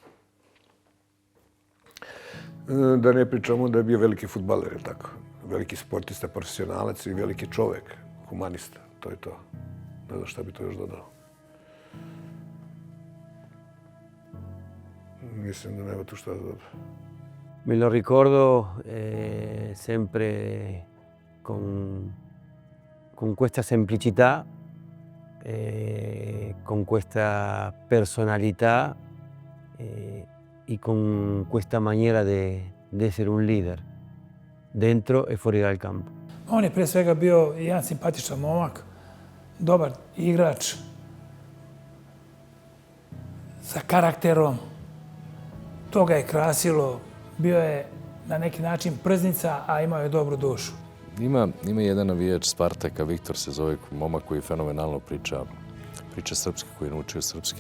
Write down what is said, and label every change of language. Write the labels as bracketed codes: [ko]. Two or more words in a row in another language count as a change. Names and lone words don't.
[sr] Da ne pričamo da je bio veliki fudbaler, tako? Veliki sportista, profesionalac i veliki čovek, humanista. To je to. Ne znam šta bi to još dodao. Mislim da nema tu šta da dodao. [it] Me lo ricordo sempre con questa semplicità, con questa personalità y con questa maniera de essere un leader, dentro e fuori dal campo. [sr] On je pre svega bio jedan simpatičan momak, dobar igrač, sa karakterom. To ga je krasilo, bio je na neki način prznica, a imao je dobru dušu. Ima jedan navijač Spartaka, Viktor se zove, momak koji fenomenalno priča srpski, koji je naučio srpski.